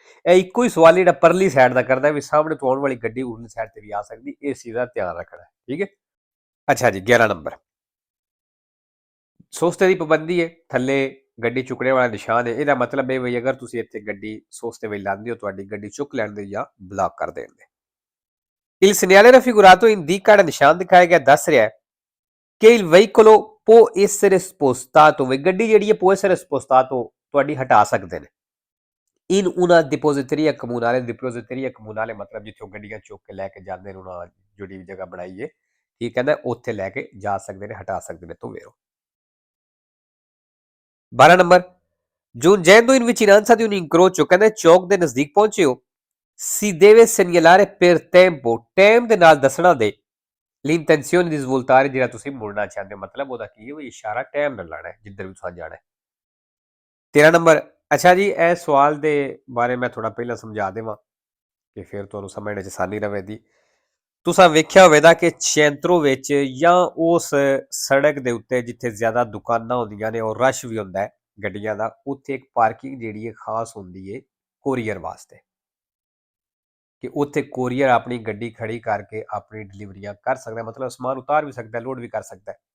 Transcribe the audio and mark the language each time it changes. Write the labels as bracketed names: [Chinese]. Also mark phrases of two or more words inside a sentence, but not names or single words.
[Punjabi] ਇਹ ਇੱਕੋ ਹੀ ਸਵਾਲ ਜਿਹੜਾ ਪਰਲੀ ਸਾਈਡ ਦਾ ਕਰਦਾ ਵੀ ਸਾਹਮਣੇ ਤੋਂ ਆਉਣ ਵਾਲੀ ਗੱਡੀ ਉਰਲੀ ਸਾਈਡ ਤੇ ਵੀ ਆ ਸਕਦੀ, ਇਸ ਚੀਜ਼ ਦਾ ਧਿਆਨ ਰੱਖਣਾ, ਠੀਕ ਹੈ। ਅੱਛਾ ਜੀ, 11 ਨੰਬਰ, ਸੋਸਤੇ ਦੀ ਪਾਬੰਦੀ ਹੈ, ਥੱਲੇ ਗੱਡੀ ਚੁੱਕਣੇ ਵਾਲਾ ਨਿਸ਼ਾਨ ਹੈ। ਇਹਦਾ ਮਤਲਬ ਇਹ ਵੀ ਅਗਰ ਤੁਸੀਂ ਇੱਥੇ ਗੱਡੀ ਸੋਸਤੇ ਵਿੱਚ ਲਾਉਂਦੇ ਹੋ, ਤੁਹਾਡੀ ਗੱਡੀ ਚੁੱਕ ਲੈਣ ਦੇ ਜਾਂ ਬਲੌਕ ਕਰ ਦੇਣ ਦੇ। [Italian] Il segnale raffigurato indica, [Punjabi] ਜਿਹੜਾ ਨਿਸ਼ਾਨ ਦਿਖਾਇਆ ਗਿਆ ਦੱਸ ਰਿਹਾ ਹੈ ਕਿ [Italian] il veicolo può essere spostato, [Punjabi] ਗੱਡੀ ਜਿਹੜੀ ਹੈ [Italian] può essere spostato, [Punjabi] ਤੁਹਾਡੀ ਹਟਾ ਸਕਦੇ ਨੇ। [Italian] in una depositoria comunale, depositoria comunale [Punjabi] ਮਤਲਬ ਜਿੱਥੇ ਉਹ ਗੱਡੀਆਂ ਚੁੱਕ ਕੇ ਲੈ ਕੇ ਜਾਂਦੇ ਨੇ, ਉਹਨਾਂ ਜਿਹੜੀ ਜਗ੍ਹਾ ਬਣਾਈ ਹੈ, ਠੀਕ ਕਹਿੰਦਾ ਉੱਥੇ ਲੈ ਕੇ ਜਾ ਸਕਦੇ ਨੇ, ਹਟਾ ਸਕਦੇ ਨੇ ਤੋਂ vero। 12 ਨੰਬਰ, [Italian] giungendo in vicinanza di un incrocio, [Punjabi] ਕਹਿੰਦੇ ਚੌਕ ਦੇ ਨਜ਼ਦੀਕ ਪਹੁੰਚੇ ਹੋ, [Italian] si deve segnalare per tempo, [Punjabi] ਟਾਈਮ ਦੇ ਨਾਲ ਦੱਸਣਾ ਦੇ [Italian] l'intenzione di svoltare [Punjabi] ਜਿਹੜਾ ਤੁਸੀਂ ਮੁੜਨਾ ਚਾਹੁੰਦੇ ਹੋ, ਮਤਲਬ ਉਹਦਾ ਕੀ ਹੈ, ਉਹ ਇਸ਼ਾਰਾ ਟਾਈਮ ਨਾਲ ਲਾਣਾ ਹੈ ਜਿੱਧਰ ਵੀ ਤੁਸੀਂ ਜਾਣਾ ਹੈ। 13 ਨੰਬਰ, ਅੱਛਾ ਜੀ ਇਹ ਸਵਾਲ ਦੇ ਬਾਰੇ ਮੈਂ ਥੋੜਾ ਪਹਿਲਾਂ ਸਮਝਾ ਦੇਵਾਂ ਕਿ ਫਿਰ ਤੁਹਾਨੂੰ ਸਮਝਣੇ 'ਚ ਆਸਾਨੀ ਰਵੇਗੀ। ਤੁਸੀਂ ਵੇਖਿਆ ਹੋਵੇਗਾ ਕਿ ਚੈਂਤਰੋ ਵਿੱਚ ਜਾਂ ਉਸ ਸੜਕ ਦੇ ਉੱਤੇ ਜਿੱਥੇ ਜ਼ਿਆਦਾ ਦੁਕਾਨਾਂ ਹੁੰਦੀਆਂ ਨੇ ਔਰ ਰਸ਼ ਵੀ ਹੁੰਦਾ ਹੈ ਗੱਡੀਆਂ ਦਾ, ਉੱਥੇ ਇੱਕ ਪਾਰਕਿੰਗ ਜਿਹੜੀ ਹੈ ਖਾਸ ਹੁੰਦੀ ਹੈ ਕੋਰੀਅਰ ਵਾਸਤੇ, ਕਿ ਉੱਥੇ ਕੋਰੀਅਰ ਆਪਣੀ ਗੱਡੀ ਖੜੀ ਕਰਕੇ ਆਪਣੀ ਡਿਲੀਵਰੀਆਂ ਕਰ ਸਕਦਾ, ਮਤਲਬ ਸਮਾਨ ਉਤਾਰ ਵੀ ਸਕਦਾ, ਲੋਡ ਵੀ ਕਰ ਸਕਦਾ ਹੈ।